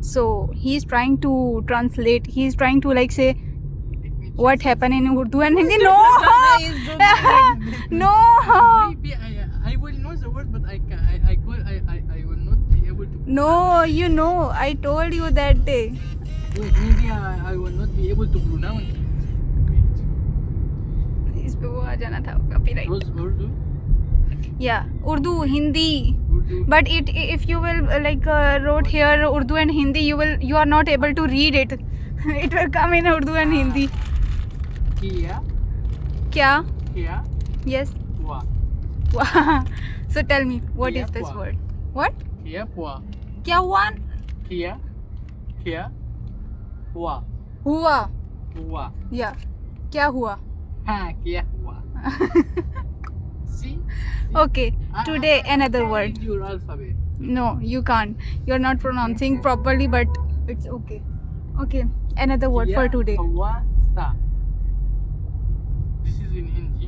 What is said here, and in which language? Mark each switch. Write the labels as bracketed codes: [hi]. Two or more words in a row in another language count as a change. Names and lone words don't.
[en] So he's trying to translate. He's trying to like say what happened in Urdu and Hindi. No, no. Maybe I will know the word, but I will not be able to. No, you know, I told you that day. Wait, maybe I will not be able to pronounce it. [hi] इस पे वो आ जाना था copyright. [en] Was Urdu? Yeah, Urdu, Hindi. Urdu. But if you will wrote here Urdu and Hindi, you are not able to read it. It will come in Urdu and Hindi. Kia. Kya? Kia. Yes. Pua. So tell me, what Kia is this pua. word? What? [hi] किआ पुआ. क्या हुआ? किआ किआ पुआ. [en] Hua. Pua. [hi] Yeah. क्या हुआ? किआ पुआ. [en] See? Okay. Today another I word. read your alphabet. No, you can't. You're not pronouncing properly, but it's okay. Okay. Another word for today. [hi] पुआ सा. [en] This is in Hindi.